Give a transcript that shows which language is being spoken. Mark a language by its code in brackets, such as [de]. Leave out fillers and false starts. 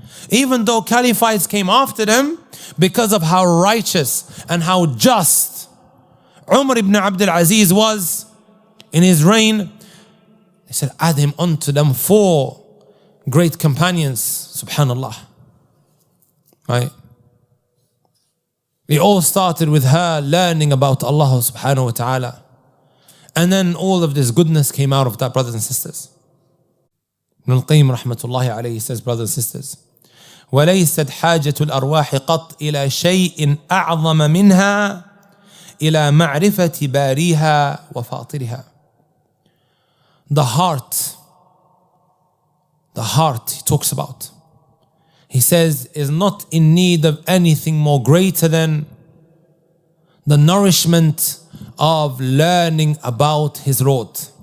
[en] Even though caliphates came after them, because of how righteous and how just Umar ibn Abdul Aziz was in his reign, they said add him onto them four great companions, subhanallah. Right? It all started with her learning about Allah subhanahu wa ta'ala. And then all of this goodness came out of that, brothers and sisters. Ibn al-Qayyim rahmatullahi alayhi says, brothers and sisters, [ar] وَلَيْسَتْ حَاجَةُ الْأَرْوَاحِ قَطْ إِلَى شَيْءٍ أَعْظَمَ مِنْهَا إِلَى مَعْرِفَةِ بَارِيهَا وَفَاطِرِهَا. [en] The heart he talks about, he says, is not in need of anything more greater than the nourishment of learning about his Lord.